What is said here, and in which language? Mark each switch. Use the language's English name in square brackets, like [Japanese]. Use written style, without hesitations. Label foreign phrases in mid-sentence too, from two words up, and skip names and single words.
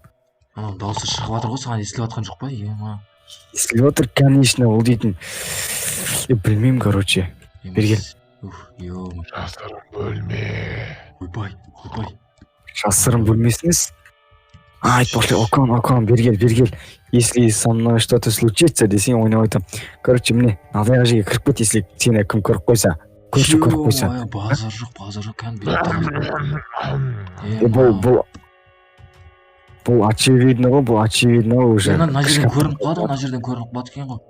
[Kazakh] Анау дауысы шығып жатыр ғой, саған естіліп жатқан жоқ па? Ема. Естіліп жатыр, конечно, ол дейтін. Білмеймін, короче. Бергел. Жасырын бөлме. Ойбай. Жасырын бөлмесіңіз? Айтпақшы, окон, бергел. [Russian] Если со мной что-то случится, [Kazakh] десең ойнап айтам. Короче, міне, алдайға жерге кіріп кет, если сені кім көріп қойса. Көрші көріп қойса. Базар жоқ, кәдімгі Бұл очевидно ғой, уже. Мына жерден көрініп қалады екен ғой.